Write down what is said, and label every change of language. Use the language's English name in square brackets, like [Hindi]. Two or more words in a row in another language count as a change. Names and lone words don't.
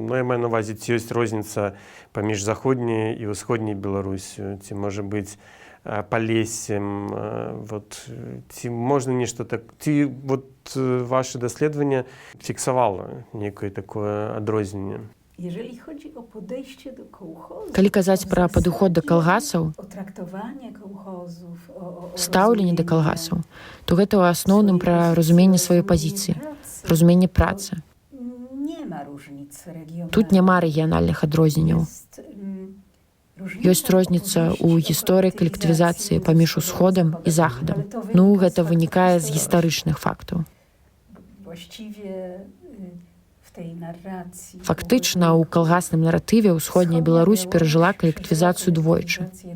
[Belarusian] Ну, я маю на ўвазе, ці ёсць розніца паміж заходняй і ўсходняй Беларусю, ці, можа быць, Палессем, вот, ці можна нешта так, ці вот ваше даследаванне фіксавала некае такое адрозненне? Калі казаць пра падыход да калгасаў, стаўленне да калгасаў, то гэта ў асноўным пра разуменне сваёй пазіцыі, разуменне працы. [Polish] ma różnic regionalnych. [Belarusian] Тут няма рэгіянальных адрозненняў. Ёсць розніца ў гісторыі калектывізацыі паміж усходам і захадам. Ну, гэта вынікае з гістарычных фактаў. Фактычна, у калгасным наратыве ўсходняя Беларусь перажыла калектывізацыю двойчы.